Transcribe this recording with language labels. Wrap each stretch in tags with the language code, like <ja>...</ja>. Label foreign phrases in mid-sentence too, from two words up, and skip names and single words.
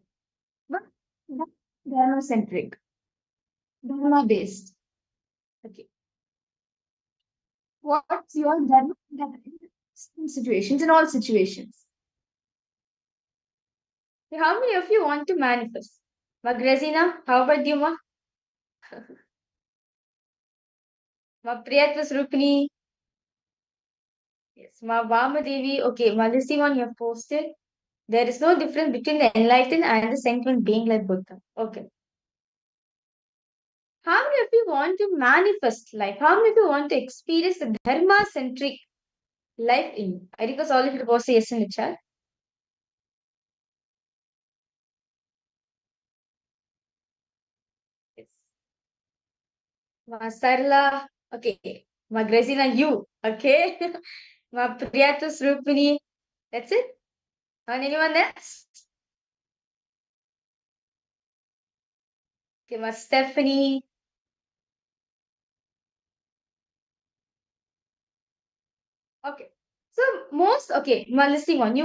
<en>But dharma centric, dharma based. Okay. What's your dharma in situations, in all situations? Okay, how many of you want to manifest? Magrazina, how about you, Ma? Ma Priyatva Rupini. Yes, Ma Vamadevi. Okay, Ma listing on your posted. There is no difference between the enlightened and the sentient being like Buddha. Okay. How many of you want to manifest life? How many of you want to experience the dharma centric life in you? I request all of you to post a yes in the chat. Yes. Ma Sarla. Okay. Ma Grazina, you. Okay. Ma Priyatu Srupini. That's it. And anyone else? Okay, Ma Stephanie. Okay. So most okay, my listing one.</en>